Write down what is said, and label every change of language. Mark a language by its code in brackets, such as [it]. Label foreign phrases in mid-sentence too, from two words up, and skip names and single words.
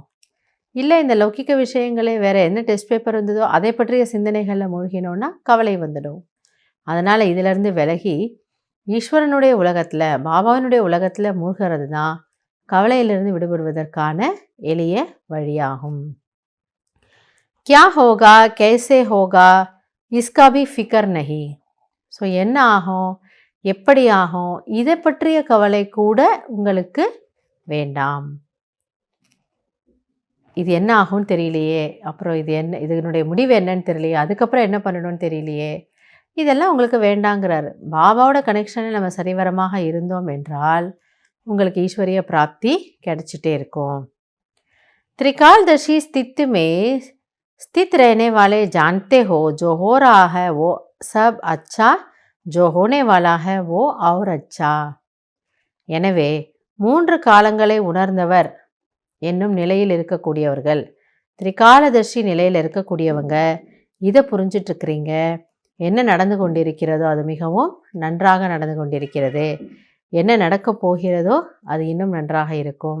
[ta] இல்லை இந்த லௌகிக்க விஷயங்களே வேறு என்ன டெஸ்ட் பேப்பர் இருந்ததோ அதை பற்றிய சிந்தனைகளில் மூழ்கினோன்னா கவலை வந்துடும். அதனால் இதிலிருந்து விலகி ஈஸ்வரனுடைய உலகத்தில், பாபாவினுடைய உலகத்தில் மூழ்கிறது தான் கவலையிலிருந்து விடுபடுவதற்கான எளிய வழியாகும். [hi] क्या होगा कैसे होगा इसका भी फिक्र नहीं. [ta] ஸோ என்ன ஆகும், எப்படி ஆகும், இதை பற்றிய கவலை கூட உங்களுக்கு வேண்டாம். இது என்ன ஆகும்னு தெரியலையே, அப்புறம் இது என்ன, இதனுடைய முடிவு என்னன்னு தெரியலையே, அதுக்கப்புறம் என்ன பண்ணணும்னு தெரியலையே, இதெல்லாம் உங்களுக்கு வேண்டாங்கிறாரு. பாபாவோட கனெக்ஷனில் நம்ம சரிவரமாக இருந்தோம் என்றால் உங்களுக்கு ஈஸ்வரிய பிராப்தி கிடைச்சிட்டே இருக்கும். [hi] त्रिकालदर्शी स्थिति में स्थित रहने वाले जानते हो जो हो रहा है वो सब अच्छा, जो होने वाला है वो और अच्छा. [ta] எனவே 3 காலங்களை உணர்ந்தவர் என்னும் நிலையில் இருக்கக்கூடியவர்கள், திரிகாலதர்ஷி நிலையில் இருக்கக்கூடியவங்க இதை புரிஞ்சிட்ருக்கிறீங்க. என்ன நடந்து கொண்டிருக்கிறதோ அது மிகவும் நன்றாக நடந்து கொண்டிருக்கிறது, என்ன நடக்கப் போகிறதோ அது இன்னும் நன்றாக இருக்கும்.